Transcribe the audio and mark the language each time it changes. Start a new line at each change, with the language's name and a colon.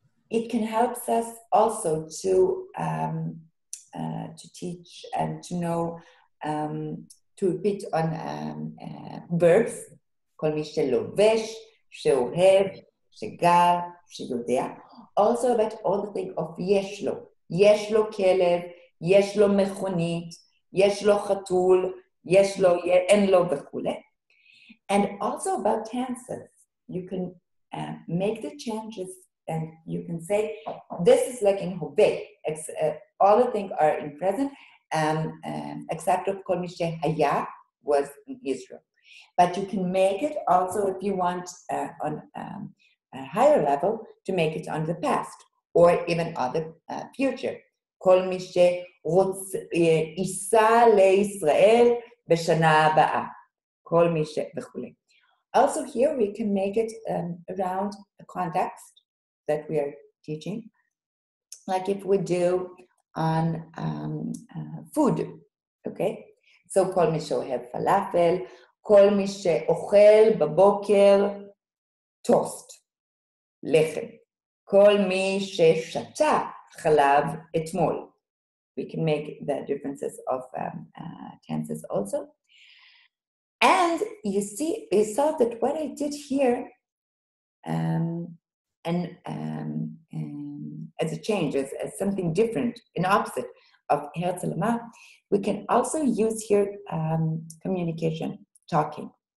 English: it can help us also to teach and to know, to repeat on verbs,
Hebrew: כל מי שלובש, שאוהב, שגר, שיודע.
English: Also about all the thing of
Hebrew: יש לו. יש לו כלב, יש לו מכונית, יש לו חתול, יש לו, אין לו וכולי.
English: And also about tenses. You can make the changes and you can say, this is like in הווה. All the things are in present, except of
Hebrew: כל מי שהיה
English: was in Israel. But you can make it also if you want on a higher level to make it on the past or even on the future.
Hebrew: כל מי שייסע לישראל בשנה הבאה. כל מי ש... וכולי.
English: Also here we can make it around the context that we are teaching. Like if we do on food, okay?
Hebrew: So כל מי שאוהב פלאפל, כל מי שאוכל בבוקר טוסט, לחם. כל מי ששתה חלב אתמול.
English: We can make the differences of tenses also. And you saw that what I did here, as a change, as something different, an opposite of Herzl Lamar, we can also use here communication, talking.